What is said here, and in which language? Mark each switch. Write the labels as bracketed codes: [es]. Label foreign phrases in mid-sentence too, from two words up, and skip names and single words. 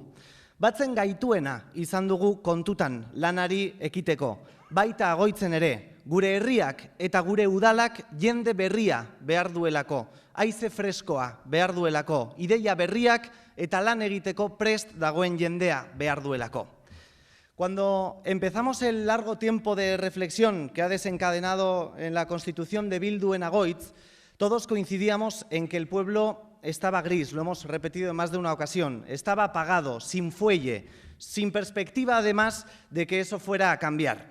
[eu] Batzen gaituena izan dugu kontutan lanari ekiteko, baita Agoitzen ere, gure herriak eta gure udalak jende berria behar duelako, haize freskoa behar duelako, ideia berriak eta lan egiteko prest dagoen jendea behar duelako. [es] Cuando empezamos el largo tiempo de reflexión que ha desencadenado en la constitución de Bildu en Agoitz, todos coincidíamos en que el pueblo estaba gris, lo hemos repetido en más de una ocasión, estaba apagado, sin fuelle, sin perspectiva además de que eso fuera a cambiar.